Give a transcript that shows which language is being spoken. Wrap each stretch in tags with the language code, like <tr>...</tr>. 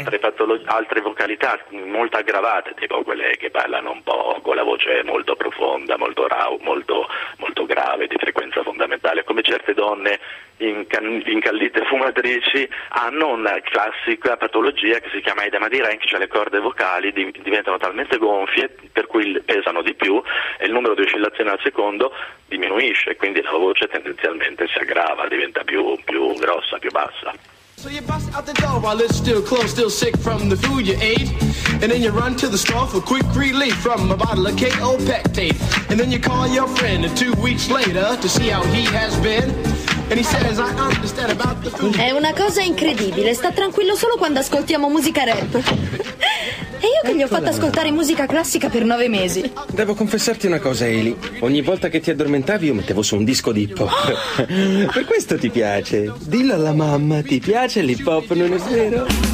<it>Invece altre vocalità molto aggravate, tipo quelle che parlano un po' con la voce molto profonda, molto rau, molto, molto grave, di frequenza fondamentale, come certe donne incallite fumatrici, hanno una classica patologia che si chiama edema di Ranke, cioè le corde vocali diventano talmente gonfie per cui pesano di più e il numero di oscillazioni al secondo diminuisce, quindi la voce tendenzialmente si aggrava, diventa più grossa, più bassa.</it> <en>So you bust out the door while it's still closed, still sick from the food you ate. And then you run to the store for quick relief from a bottle of K.O. Pectate. And then you call your friend 2 weeks later to see how he has been.</en> <it>È una cosa incredibile, sta tranquillo solo quando ascoltiamo musica rap. E io che gli ho fatto ascoltare musica classica per 9 mesi. Devo confessarti una cosa, Eli. Ogni volta che ti addormentavi io mettevo su un disco di hip hop. Per questo ti piace? Dillo alla mamma, ti piace l'hip hop, non è vero?</it>